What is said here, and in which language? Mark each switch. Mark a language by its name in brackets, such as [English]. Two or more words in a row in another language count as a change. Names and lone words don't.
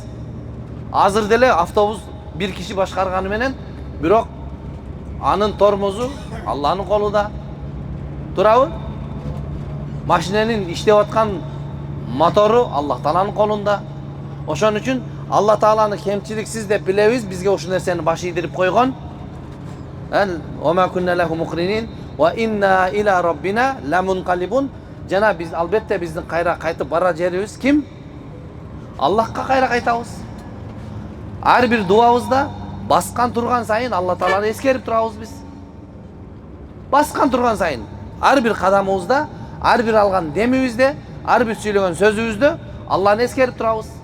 [Kyrgyz] Азыр деле автобус бир киши башкарганы менен, бирок анын тормозу Алланын колунда. Туурабы? Машиненин иштеп аткан мотору Аллах Тааланын колунда. Ошон үчүн Аллах Тааланы кемчиликсиз деп билебиз, бизге ушул нерсени баш ийдирип койгон. [Arabic] وكنا له مقرنين وإنا إلى ربنا لمنقلبون. [Kyrgyz] Жана биз албетте биздин кайра кайтып бара жерибиз ким? Аллахка кайра кайтабыз. Ар бир дуабызда баскан турган сайын Аллах Тааланы эскерип турабыз биз. Баскан турган сайын ар бир кадамыбызда, ар бир алган демибизде, ар бир сүйлөгөн сөзүбүздө Алланы эскерип турабыз.